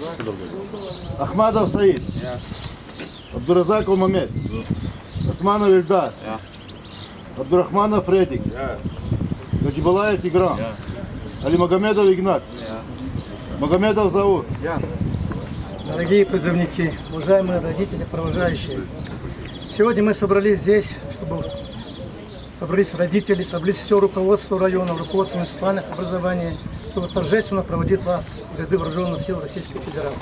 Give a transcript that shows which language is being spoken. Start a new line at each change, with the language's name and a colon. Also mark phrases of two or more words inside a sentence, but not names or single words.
Russian: Ахмадов Саид, Абдуразаков Мамед, Османов Ильдар, Абдурахманов Фредик, Гаджибалаев Тигран, Алимагомедов Игнат, Магомедов Заур. Дорогие призывники, уважаемые родители, провожающие, сегодня мы собрались здесь, чтобы собрались родители, собрались все руководство района, руководство муниципальных образований, чтобы торжественно проводить вас в ряды вооруженных сил Российской Федерации.